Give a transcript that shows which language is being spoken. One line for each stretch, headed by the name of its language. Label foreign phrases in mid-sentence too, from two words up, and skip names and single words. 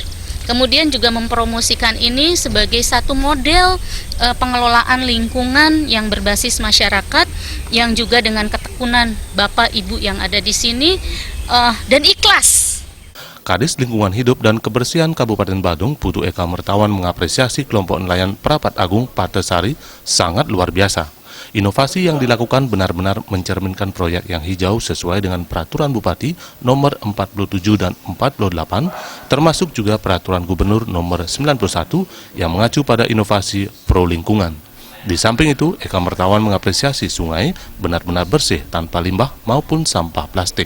Indonesian: Kemudian juga mempromosikan ini sebagai satu model pengelolaan lingkungan yang berbasis masyarakat, yang juga dengan ketekunan Bapak Ibu yang ada di sini dan ikhlas. Kadis Lingkungan Hidup dan Kebersihan Kabupaten Badung, Putu Eka Mertawan mengapresiasi kelompok nelayan Prapat Agung Patasari sangat luar biasa. Inovasi yang dilakukan benar-benar mencerminkan proyek yang hijau sesuai dengan Peraturan Bupati nomor 47 dan 48, termasuk juga Peraturan Gubernur nomor 91 yang mengacu pada inovasi pro lingkungan. Di samping itu, Eka Mertawan mengapresiasi sungai benar-benar bersih tanpa limbah maupun sampah plastik.